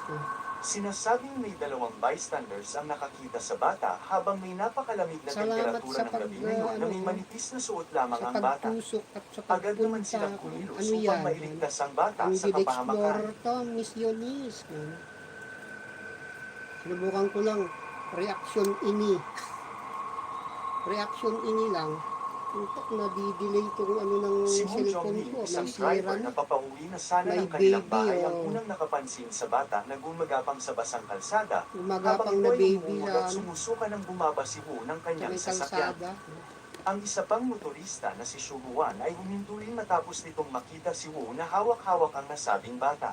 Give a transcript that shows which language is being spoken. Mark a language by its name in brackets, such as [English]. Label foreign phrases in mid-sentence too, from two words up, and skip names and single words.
[Filipino] Sinasabing may 2 bystanders ang nakakita sa bata habang may napakalamig na Salamat temperatura sa ng gabi ngayon na may manipis na suot lamang sa ang bata. pagtusok at sa Agad naman pagpunta. silang kumilos Ano upang yan? mailigtas ang bata Ang sa Good kapahamakan. Explorer to, Miss Eunice. Sinubukan ko lang. Reaction ini. Reaction ini lang. Puntok na di-delay itong ano ng Si Wu cellphone Zhongning, ko. isang May sira driver na na. papauwi na sana May ng kanilang baby, bahay ang oh. unang nakapansin sa bata na gumagapang sa basang kalsada Gumagapang habang na ito ay baby umuulot sa at sumusukan ng bumaba si Wu ng sa kanyang may sasakyan. kalsada. Ang isa pang motorista na si Shu Huan ay huminto rin matapos nitong makita si Wu na hawak-hawak ang nasabing bata.